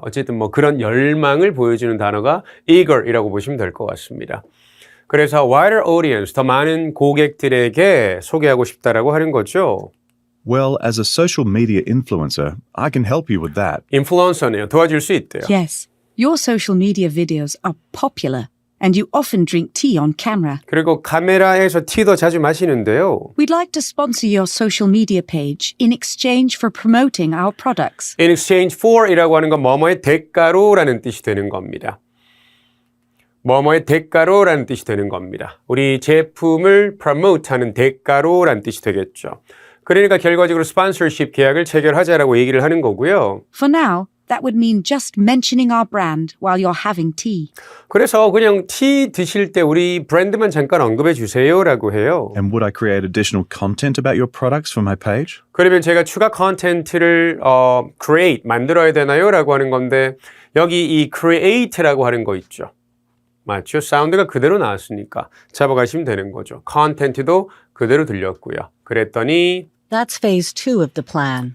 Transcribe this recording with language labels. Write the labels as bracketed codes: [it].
[ko] 어쨌든 뭐 그런 열망을 보여주는 단어가 eager이라고 보시면 될 것 같습니다. 그래서 wider audience, 더 많은 고객들에게 소개하고 싶다라고 하는 거죠. [en] Well, as a social media influencer, I can help you with that. [ko] 인플루언서네요. 도와줄 수 있대요. [en] Yes, your social media videos are popular, and you often drink tea on camera. [ko] 그리고 카메라에서 티도 자주 마시는데요. [en] We'd like to sponsor your social media page in exchange for promoting our products. In exchange for [ko] 이라고 하는 건 뭐뭐의 대가로라는 뜻이 되는 겁니다. 뭐뭐의 대가로라는 뜻이 되는 겁니다. 우리 제품을 promote하는 대가로라는 뜻이 되겠죠. 그러니까 결과적으로 스폰서십 계약을 체결하자라고 얘기를 하는 거고요. [en] For now, that would mean just mentioning our brand while you're having tea. [ko] 그래서 그냥 티 드실 때 우리 브랜드만 잠깐 언급해 주세요라고 해요. [en] And would I create additional content about your products for my page? [ko] 그러면 제가 추가 컨텐츠를 create, 만들어야 되나요? 라고 하는 건데 여기 이 create라고 하는 거 있죠. 맞죠? 사운드가 그대로 나왔으니까 잡아가시면 되는 거죠. 컨텐츠도 그대로 들렸고요. 그랬더니 [en] That's phase 2 of the plan.